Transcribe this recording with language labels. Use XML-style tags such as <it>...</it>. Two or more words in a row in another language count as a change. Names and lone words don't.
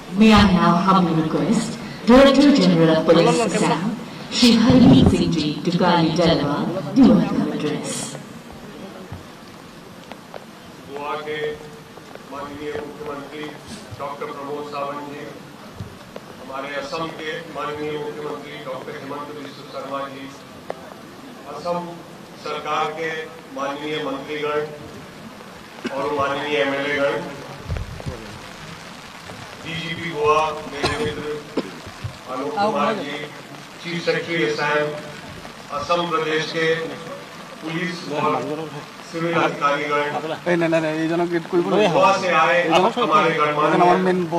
<en>May I now humbly request Director General of Police Assam, Shri Harmeet Singh Ji, to kindly deliver the welcome address.</en> <hi>गोवा के माननीय मुख्यमंत्री डॉक्टर प्रमोद सावंत जी, हमारे असम के माननीय मुख्यमंत्री डॉक्टर हेमंत बिस्व शर्मा जी, असम सरकार के माननीय मंत्रीगण और माननीय एमएलए-गण, डीजीपी गोवा मेरे मित्र आलोक कुमार जी,</hi> <en>chief secretary</en> <hi>असम, असम प्रदेश के पुलिस और सिविल अधिकारीगण, गोवा से आए हमारे गणमान्य</hi>